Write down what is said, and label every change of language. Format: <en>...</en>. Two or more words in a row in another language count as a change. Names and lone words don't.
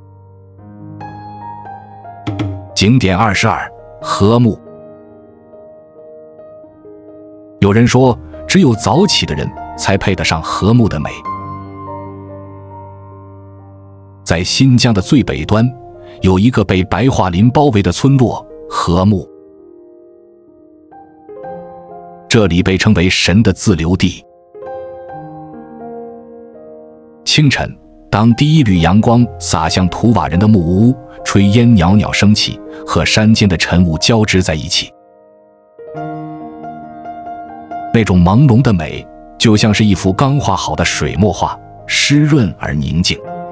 <zh>景點22，禾木。有人說， 只有早起的人才配得上禾木的美。在新疆的最北端，有一个被白桦林包围的村落禾木，这裡被稱為神的自留地。清晨，當第一縷陽光灑向圖瓦人的木屋，炊煙裊裊升起，和山間的晨霧交織在一起，那種朦朧的美，就像是一幅剛畫好的水墨畫，濕潤而寧靜。</zh>